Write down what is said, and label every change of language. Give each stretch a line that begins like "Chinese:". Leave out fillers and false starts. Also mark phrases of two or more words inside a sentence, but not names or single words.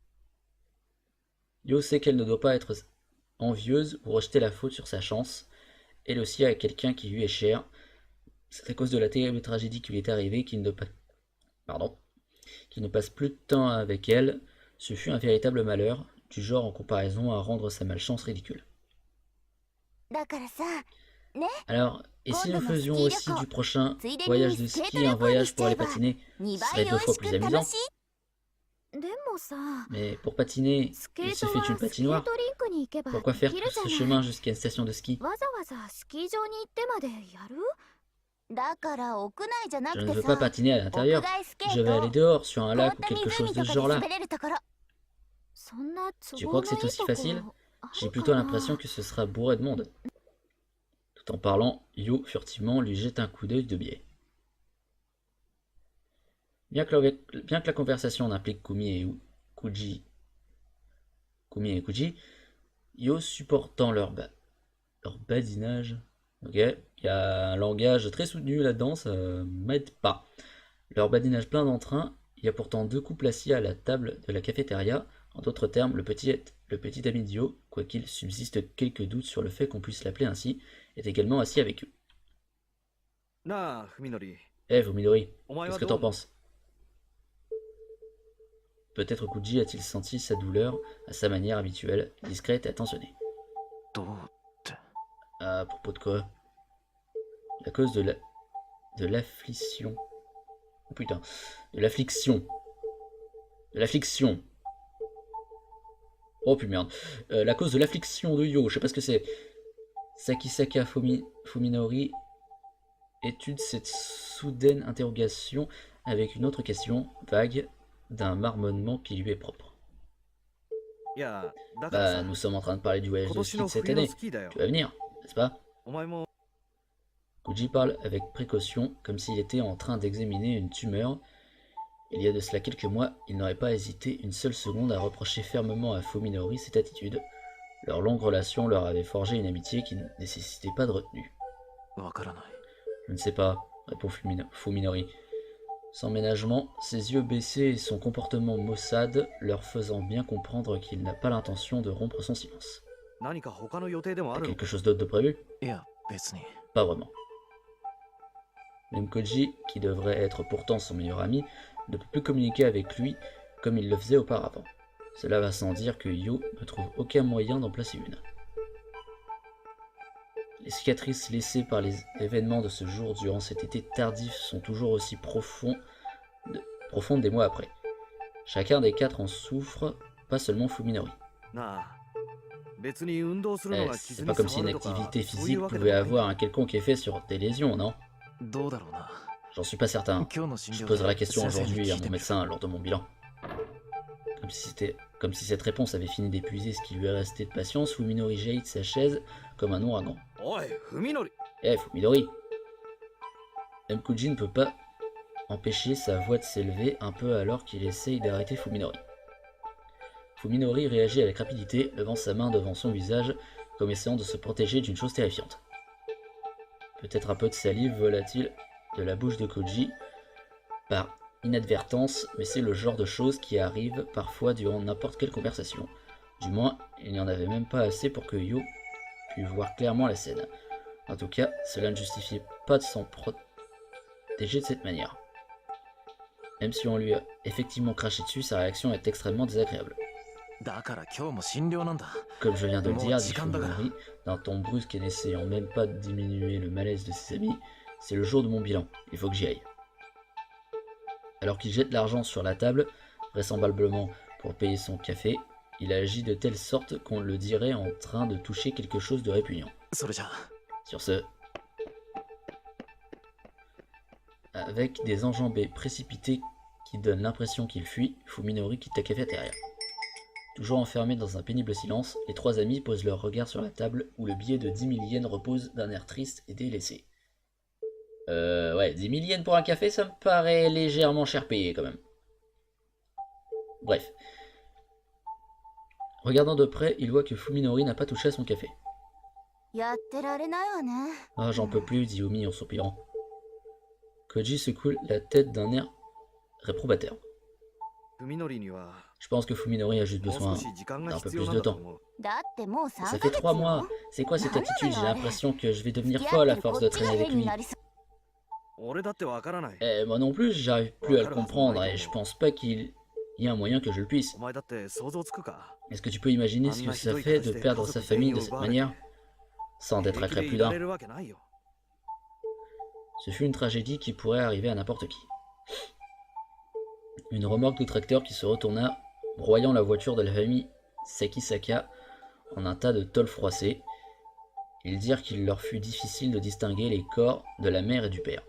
French: Yo sait qu'elle ne doit pas être envieuse ou rejeter la faute sur sa chance, elle aussi a quelqu'un qui lui est cher. C'est à cause de la terrible tragédie qui lui est arrivée qu'il ne passe plus de temps avec elle. Ce fut un véritable malheur, du genre en comparaison à rendre sa malchance ridicule.
Japanese: だからさ、ね、
French: Alors, et si nous
Japanese: 今度のスキ
French: faisions
Japanese: ー旅
French: aussi
Japanese: 行
French: du prochain
Japanese: ついで
French: voyage
Japanese: に
French: de
Japanese: スケート
French: ski
Japanese: 旅
French: un
Japanese: 行に
French: voyage
Japanese: しち
French: pour
Japanese: ゃ
French: aller
Japanese: えば
French: patiner, 2 ce
Japanese: 倍
French: serait
Japanese: 美
French: 2
Japanese: 味
French: fois
Japanese: しく
French: plus
Japanese: 楽
French: amusant.
Japanese: しい。でもさ、
French: Mais pour patiner,
Japanese: スケ
French: il
Japanese: ート
French: suffit
Japanese: は
French: d'une
Japanese: スケー
French: patinoire.
Japanese: トリンクに行けば
French: Pourquoi
Japanese: で
French: faire
Japanese: き
French: tout
Japanese: るじゃ
French: ce
Japanese: ない。
French: chemin jusqu'à une station de ski?
Japanese: わざわざスキー場に行ってまでやる？だから屋内じゃな
French: Je
Japanese: く
French: ne
Japanese: て
French: veux pas
Japanese: さ、
French: patiner à
Japanese: 屋
French: l'intérieur.
Japanese: 外スケ
French: Je
Japanese: ー
French: vais
Japanese: ト
French: aller dehors, sur un
Japanese: 凍っ
French: lac ou
Japanese: た
French: quelque
Japanese: 湖
French: chose
Japanese: と
French: de ce
Japanese: かで
French: genre-là.
Japanese: 滑れるところ。そんな都
French: Tu
Japanese: 合
French: crois que
Japanese: のい
French: c'est
Japanese: い
French: aussi
Japanese: とこ
French: facile?
Japanese: あ
French: J'ai
Japanese: る
French: plutôt
Japanese: か
French: l'impression
Japanese: な。
French: que ce sera bourré de monde. Tout en parlant, Yo furtivement lui jette un coup d'œil de biais. Bien que la conversation n'implique Kumi et Kuji, Yo supportant leur badinage. Ok, il y a un langage très soutenu là-dedans, ça m'aide pas. Leur badinage plein d'entrain, il y a pourtant 2 couples assis à la table de la cafétéria. En d'autres termes, le petit ami d'Yo, quoiqu'il subsiste quelques doutes sur le fait qu'on puisse l'appeler ainsi, est également assis avec eux.
Japanese: なあ、文則。
French: Eh, Fuminori,
Japanese: お前
French: qu'est-ce
Japanese: は
French: que
Japanese: どう
French: t'en
Japanese: 思う？
French: penses? Peut-être Kuji a-t-il senti sa douleur à sa manière habituelle, discrète et attentionnée.
Japanese: どうって。
French: À propos de quoi? À cause de l'affliction. Oh putain. De l'affliction. De l'affliction. Oh putain merde. La cause de l'affliction de Yo, je sais pas ce que c'est. Sakisaka Fuminori étude cette soudaine interrogation avec une autre question, vague, d'un marmonnement qui lui est propre.
Japanese: いや、だから
French: Bah,
Japanese: さ、
French: nous sommes en train de parler du voyage
Japanese: 今
French: de
Japanese: 年
French: ski
Japanese: の
French: de cette
Japanese: 冬の
French: année.
Japanese: スキーだよ
French: Tu。vas venir, n'est-ce pas?
Japanese: お前も
French: Koji parle avec précaution, comme s'il était en train d'examiner une tumeur. Il y a de cela quelques mois, il n'aurait pas hésité une seule seconde à reprocher fermement à Fuminori cette attitude. Leur longue relation leur avait forgé une amitié qui ne nécessitait pas de retenue.
Japanese: わからない。
French: Je ne sais pas, répond Fuminori. Sans ménagement, ses yeux baissés et son comportement maussade leur faisant bien comprendre qu'il n'a pas l'intention de rompre son silence.
Japanese: 何か他の予定でもあ
French: T'as
Japanese: るの
French: quelque chose d'autre de prévu?
Japanese: いや、別に。
French: Pas vraiment. Même Koji, qui devrait être pourtant son meilleur ami, ne peut plus communiquer avec lui comme il le faisait auparavant. Cela va sans dire que Yo ne trouve aucun moyen d'en placer une. Les cicatrices laissées par les événements de ce jour durant cet été tardif sont toujours aussi profondes des mois après. Chacun des 4 en souffre, pas seulement Fuminori.
Japanese: なあ、別に運動するのが
French: C'est
Japanese: 傷
French: pas
Japanese: に
French: comme si
Japanese: 触
French: une
Japanese: るとか
French: activité
Japanese: そうい
French: physique
Japanese: うわけで
French: pouvait
Japanese: もない。
French: avoir un quelconque effet sur tes lésions, non?
Japanese: どうだろうな。
French: J'en suis pas certain.
Japanese: 今日の診
French: Je
Japanese: 療
French: poserai la
Japanese: で
French: question
Japanese: 先生に
French: aujourd'hui
Japanese: 聞
French: à
Japanese: いて
French: mon
Japanese: みる。
French: médecin lors de mon bilan. Comme si cette réponse avait fini d'épuiser ce qui lui est resté de patience, Fuminori jaillit de sa chaise comme un ouragan.
Japanese: おい、文則。
French: Eh, Fuminori! Mkuji ne peut pas empêcher sa voix de s'élever un peu alors qu'il essaye d'arrêter Fuminori. Fuminori réagit avec rapidité, levant sa main devant son visage, comme essayant de se protéger d'une chose terrifiante. Peut-être un peu de salive vola-t-il de la bouche de Koji, par inadvertance, mais c'est le genre de choses qui arrive parfois durant n'importe quelle conversation. Du moins, il n'y en avait même pas assez pour que Yo pût voir clairement la scène. En tout cas, cela ne justifiait pas de s'en protéger de cette manière. Même si on lui a effectivement craché dessus, sa réaction est extrêmement désagréable.
Japanese: だから今日も診療なんだ。
French: Comme je viens de le dire, dit Bon, Fuminori, d'un ton brusque et n'essayant même pas de diminuer le malaise de ses amis, c'est le jour de mon bilan, il faut que j'y aille. Alors qu'il jette l'argent sur la table, vraisemblablement pour payer son café, il agit de telle sorte qu'on le dirait en train de toucher quelque chose de répugnant.
Japanese: それじゃ。
French: Sur ce, avec des enjambées précipitées qui donnent l'impression qu'il fuit, Fuminori quitte la cafétéria. Toujours enfermés dans un pénible silence, les 3 amis posent leur regard sur la table où le billet de 10 000 yens repose d'un air triste et délaissé. Ouais, 10 000 yens pour un café, ça me paraît légèrement cher payé quand même. Bref. Regardant de près, il voit que Fuminori n'a pas touché à son café.
Japanese: やってられないわね。
French: Ah, j'en peux plus, dit Omi en soupirant. Koji secoue la tête d'un air réprobateur.
Japanese: 文則には
French: Je pense que Fuminori a juste
Japanese: もう
French: besoin
Japanese: 少し時間が
French: d'un peu
Japanese: 必要
French: plus
Japanese: なん
French: de
Japanese: だと
French: temps.
Japanese: 思う。だってもう
French: Ça
Japanese: 3
French: fait
Japanese: ヶ月
French: 3
Japanese: よ
French: mois. C'est quoi cette attitude? J'ai l'impression que je vais
Japanese: 付
French: devenir
Japanese: き合
French: folle
Japanese: っ
French: à
Japanese: てる
French: force
Japanese: こ
French: de
Japanese: っちが
French: traîner avec
Japanese: 変に
French: lui.
Japanese: なりそう。俺だってわからない。
French: Eh, moi non plus, j'arrive plus à le comprendre et je pense pas qu'il y ait un moyen que je le puisse.
Japanese: お前だって想像つくか。
French: Est-ce que tu peux imaginer ce que ça fait de perdre sa famille de cette manière, sans d'être
Japanese: 平気で
French: accré
Japanese: い
French: plus
Japanese: ら
French: d'un?
Japanese: れるわけないよ。
French: Ce fut une tragédie qui pourrait arriver à n'importe qui. Une remorque de tracteur qui se retourna, broyant la voiture de la famille Sakisaka en un tas de tôles froissées. Ils dirent qu'il leur fut difficile de distinguer les corps de la mère et du père.